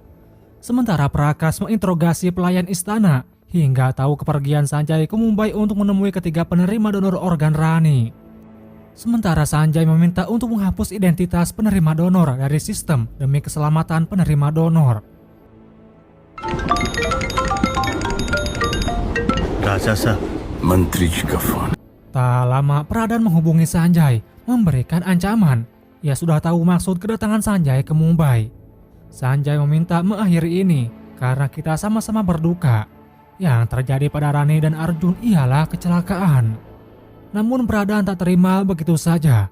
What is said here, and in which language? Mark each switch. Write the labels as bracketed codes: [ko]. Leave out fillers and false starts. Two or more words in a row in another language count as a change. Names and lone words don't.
[id] Sementara Prakas menginterogasi pelayan istana hingga tahu kepergian Sanjay ke Mumbai untuk menemui ketiga penerima donor organ Rani. Sementara Sanjay meminta untuk menghapus identitas penerima donor dari sistem demi keselamatan penerima donor. [hi] राजा साहब मंत्री जी का फोन। [id] Tak lama Pradhan menghubungi Sanjay memberikan ancaman. Ia sudah tahu maksud kedatangan Sanjay ke Mumbai. Sanjay meminta mengakhiri ini karena kita sama-sama berduka. Yang terjadi pada Rani dan Arjun ialah kecelakaan. Namun Pradhan tak terima begitu saja.